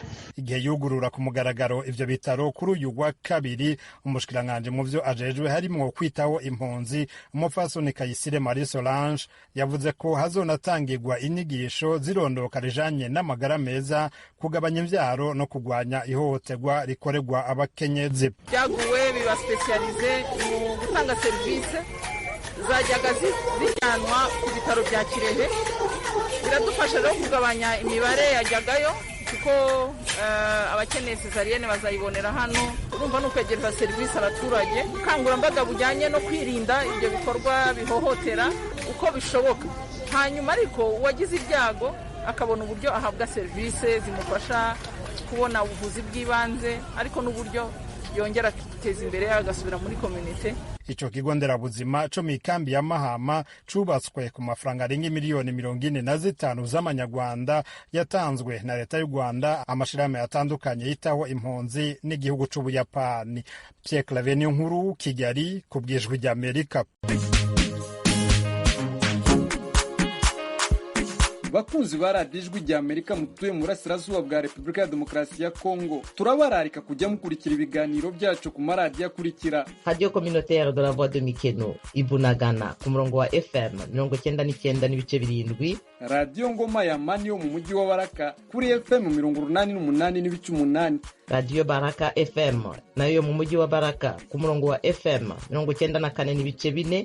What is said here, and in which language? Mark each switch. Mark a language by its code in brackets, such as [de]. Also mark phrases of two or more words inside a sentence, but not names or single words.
[rn] Igihe yugurura ku mugaragaro ivyo bitaro kuri uyu wa kabiri, umushikiranganje mu vyo ajejwe harimwo kwitaho impunzi umupfasoni Kayisire Marie Solange yavuze ko hazonatangirwa inyigisho zirondoka rijanye n'amagara meza, kugabanya imvyaro no kugwanya ihohoterwa rikorerwa abakenyezi. [rw] Byaguwe biba specialize mu gutanga service zajyaga zijyanwa ku bitaro bya Kirehe biradufasha rero kugabanya imibare yajyagayo kuko abakeneye sezariyene bazayibonera hano. Urumva ni ukwegereza serivisi abaturage, ubukangurambaga bujyanye no kwirinda ibyo bikorwa bihohotera uko bishoboka. Hanyuma ariko uwagize ibyago akabona uburyo ahabwa serivisi zimufasha kubona ubuvuzi bw'ibanze, ariko n'uburyo yongera kwiteza imbere agasubira muri community. [rn] Ico kigo nderabuzima co mw'ikambi ya Mahama cubatswe ku mafaranga arenga miliyoni 45 z'amanyarwanda yatanzwe na leta y'u Rwanda, amashirahamwe atandukanye yitaho impunzi n'igihugu c'Ubuyapani. Pierre Claver Nkuru, Kigali, ku bw'Ijwi ry'Amerika. Bakunzi ba radiyo Ijwi ry'Amerika mutuye mu burasirazuba bwa Repubulika ya Demokarasi ya Kongo, turabararika kujya mukurikira ibiganiro byacu ku maradiyo akurikira: Radio Communautaire de la Voix de Mikeno Ibunagana ku murongo wa FM 99.7, Radio Ngoma ya Mani yo mu mujyi wa Baraka kuri FM 88.8, Radio Baraka FM nayo mu mujyi wa Baraka ku murongo wa FM 94.4,